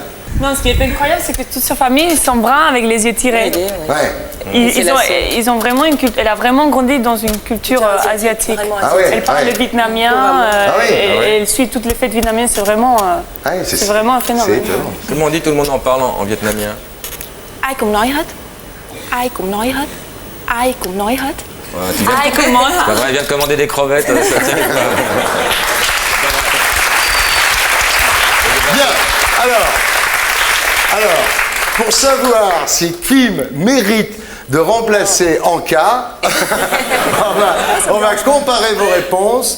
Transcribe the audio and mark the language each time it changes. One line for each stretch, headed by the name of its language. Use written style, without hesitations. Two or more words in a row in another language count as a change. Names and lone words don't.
French: Non, ce qui est incroyable, c'est que toute sa famille, ils sont bruns avec les yeux tirés. Ouais. Ils ont vraiment une culture. Elle a vraiment grandi dans une culture asiatique. Vraiment Ah ouais. Elle parle ouais. le vietnamien Ah oui. et elle suit toutes les fêtes vietnamiennes. C'est vraiment, Ouais, c'est vraiment un phénomène. C'est étonnant. Comment on dit, tout le monde en parle en vietnamien?
Vietnamese: Ai cũng nói hết. Ai cũng nói hết. Ai cũng nói hết.
French: Ouais, tu viens- Ah, et comment Bah, elle vient de commander des crevettes. Ça, Bien. Alors, pour savoir si Kim mérite de remplacer Anka, on va comparer vos réponses